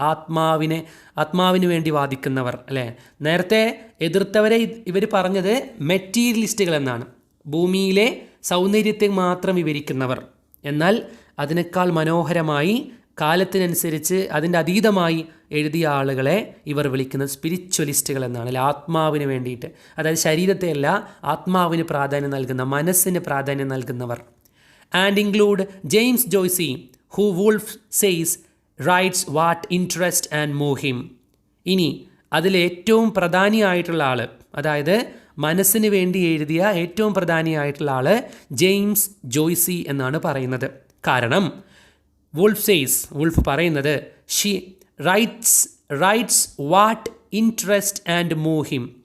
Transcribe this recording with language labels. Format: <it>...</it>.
<ml>ആത്മാവിന് വേണ്ടി വാദിക്കുന്നവർ അല്ലേ. നേരത്തെ എതിർത്തവരെ ഇവർ പറഞ്ഞത് മെറ്റീരിയലിസ്റ്റുകൾ എന്നാണ്, ഭൂമിയിലെ സൗന്ദര്യത്തെ മാത്രം വിവരിക്കുന്നവർ. എന്നാൽ അതിനേക്കാൾ മനോഹരമായി കാലത്തിനനുസരിച്ച് അതിൻ്റെ അതീതമായി എഴുതിയ ആളുകളെ ഇവർ വിളിക്കുന്നത് സ്പിരിച്വലിസ്റ്റുകൾ എന്നാണ്. അല്ലെ, ആത്മാവിന് വേണ്ടിയിട്ട്, അതായത് ശരീരത്തെയല്ല ആത്മാവിന് പ്രാധാന്യം നൽകുന്ന, മനസ്സിന് പ്രാധാന്യം നൽകുന്നവർ.</ml> <en>And include James Joyce, who Woolf says writes what interest and move him.</en> <ml>ഇനി അതിലേറ്റവും പ്രധാനിയായിട്ടുള്ള ആൾ, അതായത് മനസ്സിന് വേണ്ടി എഴുതിയ ഏറ്റവും പ്രധാനിയായിട്ടുള്ള ആൾ ജെയിംസ് ജോയ്സി എന്നാണ് പറയുന്നത്. കാരണം വൂൾഫ് പറയുന്നത്</ml> <en>She writes what interest and move him.</en>